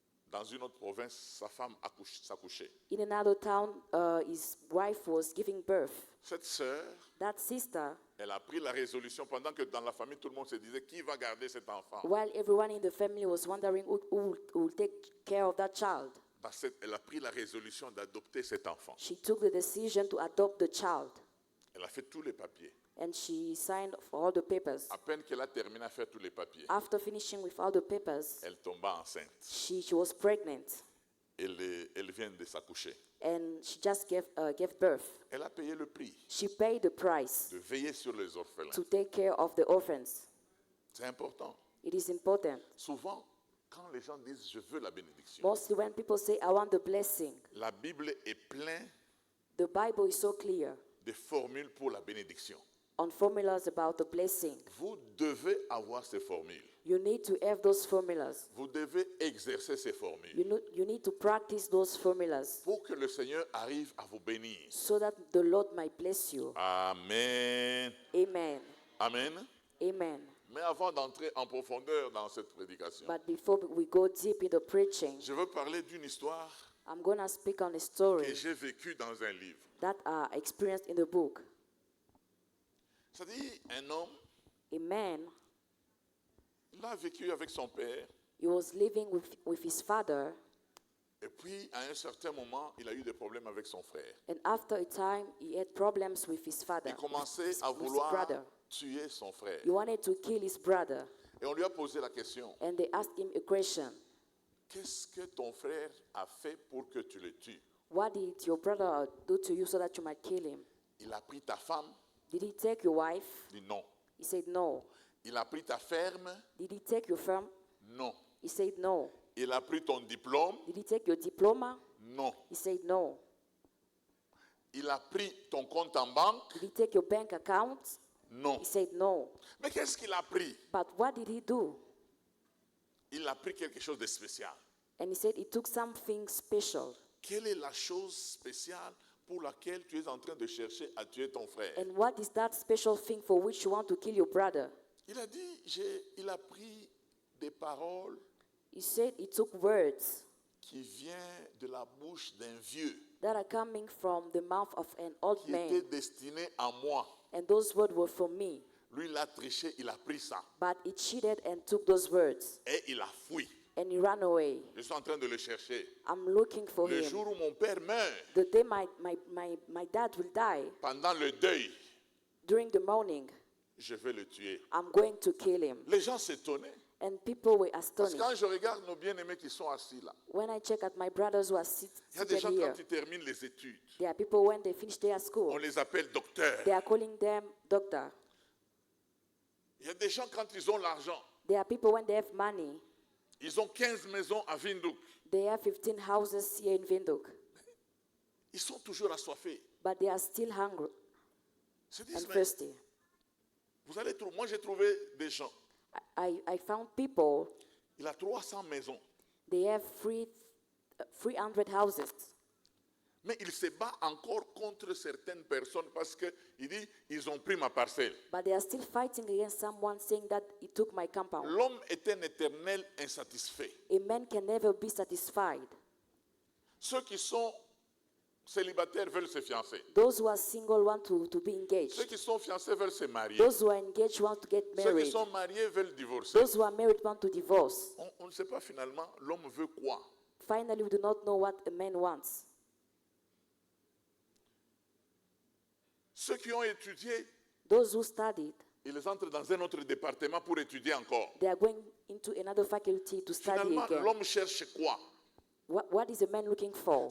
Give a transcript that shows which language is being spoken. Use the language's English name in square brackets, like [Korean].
[French] dans une autre province, sa femme s'accouchait. [English] in another town, his wife was giving birth. [French] Cette sœur, [English] That sister, [French] elle a pris la résolution pendant que dans la famille, tout le monde se disait qui va garder cet enfant. [English] while everyone in the family was wondering who will take care of that child, [French] Elle a pris la résolution d'adopter cet enfant. [English] she took the decision to adopt the child. [French] Elle a fait tous les papiers. [English] And she signed for all the papers. [French] À peine qu'elle a terminé à faire tous les papiers, [English] After finishing with all the papers, [French] elle tomba enceinte. [English] she was pregnant, [French] Elle vient de s'accoucher. [English] and she just gave birth. [French] Elle a payé le prix [English] She paid the price [French] de veiller sur les orphelins. [English] to take care of the orphans. [French] C'est important. [English] It is important. [French] Souvent, quand les gens disent je veux la bénédiction, [English] Mostly when people say, I want the blessing, [French] la Bible est pleine [English] the Bible is so clear [French] de formules pour la bénédiction. [English] on formulas about the blessing. [French] Vous devez avoir ces formules. [English] You need to have those formulas. [French] Vous devez exercer ces formules [English] You need to practice those formulas [French] pour que le Seigneur arrive à vous bénir. [English] so that the Lord might bless you. Amen. Amen. Amen. Amen. [French] Mais avant d'entrer en profondeur dans cette prédication, [English] But before we go deep into preaching, [French] je veux parler d'une histoire [English] I'm going to speak on a [French] que [English] story [French] j'ai vécue dans un livre. [English] that I experienced in the book. [French] C'est-à-dire, un homme, [English] A man, [French] il a vécu avec son père, [English] he was living with his father, [French] et puis à un certain moment, il a eu des problèmes avec son frère. [English] and after a time, he had problems with his father, [French] Il commençait à [English] with his [French] vouloir [English] brother. [French] tuer son frère. [English] He wanted to kill his brother, [French] Et on lui a posé la question, [English] and they asked him a question. [French] qu'est-ce que ton frère a fait pour que tu le tues? [English] What did your brother do to you so that you might kill him? [French] Il a pris ta femme? [English] Did he take your wife? [French] Il dit non. [English] He said no. [French] Il a pris ta ferme? [English] Did he take your firm? [French] Non. [English] He said no. [French] Il a pris ton diplôme? [English] Did he take your diploma? [French] Non. [English] He said no. [French] Il a pris ton compte en banque? [English] Did he take your bank account? [French] Non. [English] He said no. [French] Mais qu'est-ce qu'il a pris? [English] But what did he do? [French] Il a pris quelque chose de spécial. [English] And he said he took something special. [French] Quelle est la chose spéciale pour laquelle tu es en train de chercher à tuer ton frère? [English] And what is that special thing for which you want to kill your brother? [French] Il a dit, il a pris des paroles [English] He said he took words [French] qui viennent de la bouche d'un vieux [English] that are coming from the mouth of an old [French] qui étaient [English] man. [French] destinés à moi. [English] And those words were for me. [French] Lui, il a triché, il a pris ça [English] But he cheated and took those words. [French] et il a fui. [English] And he ran away. [French] Je suis en train de le chercher. [English] I'm looking for [French] Le [English] him. [French] jour où mon père meurt, [English] The day my dad will die, [French] pendant le deuil, [English] during the morning, [French] je vais le tuer. [English] I'm going to kill him. [French] Les gens s'étonnaient. [English] And people were [French] Parce que [English] astonished. [French] quand je regarde nos bien-aimés qui sont assis là, [English] When I check at my brothers who are [French] il y a des [English] seated [French] gens [English] here, [French] quand ils terminent les études, [English] there are people when they finish their [French] on [English] school, [French] les appelle docteurs. [English] they are calling them doctor. [French] Il y a des gens quand ils ont l'argent, [English] There are people when they have money, [French] ils ont 15 maisons à Windhoek. [English] they have 15 houses here in Windhoek, [French] Ils sont toujours assoiffés. [English] but they are still hungry [French] Ils se [English] and [French] disent, mais [English] thirsty. [French] vous allez trouver. Moi, j'ai trouvé des gens. [English] I found people, [French] Il a 300 maisons. [English] they have 300 houses, [French] Mais il se bat encore contre certaines personnes parce qu'il dit, ils ont pris ma parcelle. [English] but they are still fighting against someone saying that he took my compound. [French] L'homme est un éternel insatisfait. [English] A man can never be satisfied. [French] Ceux qui sont célibataires veulent se fiancer. [English] Those who are single want to be [French] Ceux [English] engaged. [French] qui sont fiancés veulent se marier. [English] Those who are engaged want to get [French] Ceux qui [English] married. [French] sont mariés veulent divorcer. [English] Those who are married want to divorce. [French] On ne sait pas finalement l'homme veut quoi. [English] Finally, we do not know what a man wants. [French] Ceux qui ont étudié, [English] Those who studied, [French] ils entrent dans un autre département pour étudier encore. [English] they are going into another faculty to study [French] Finalement, [English] again. [French] l'homme cherche quoi? [English] What is a man looking for?